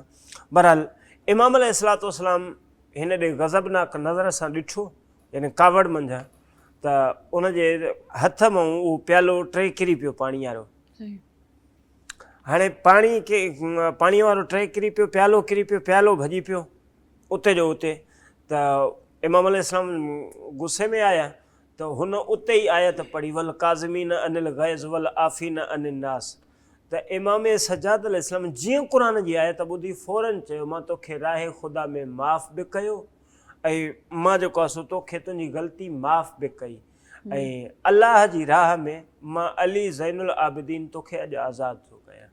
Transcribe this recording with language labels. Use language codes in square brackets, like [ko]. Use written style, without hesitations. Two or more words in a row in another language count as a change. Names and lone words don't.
[sd] बहरहाल इमाम [ar] عليه الصلاة والسلام [sd] हिन ॾे गज़बनाक नज़र सां ॾिठो, यानी कावड़ मंझां, त उन जे हथ मां उहो प्यालो टे किरी पियो पाणी वारो। हाणे पाणीअ वारो ट्रे किरी पियो, प्यालो किरी पियो, प्यालो भॼी पियो उते जो उते। त इमाम अलैहिस्सलाम गुस्से में आया त हुन उते ई आयत पढ़ी [ar] والكاظمين عن الغيظ والعافين عن الناس. [sd] त इमाम सज्जाद अलैहिस्सलाम जीअं क़ुरान जी आयत ॿुधी फ़ौरन चयो मां तोखे राहे ख़ुदा में माफ़ बि कयो ऐं मां जेको आहे सो तोखे तुंहिंजी ग़लती माफ़ बि कई ऐं अलाह जी राह में मां अली ज़ैनुल आबिदीन तोखे अॼु आज़ादु थो कयां।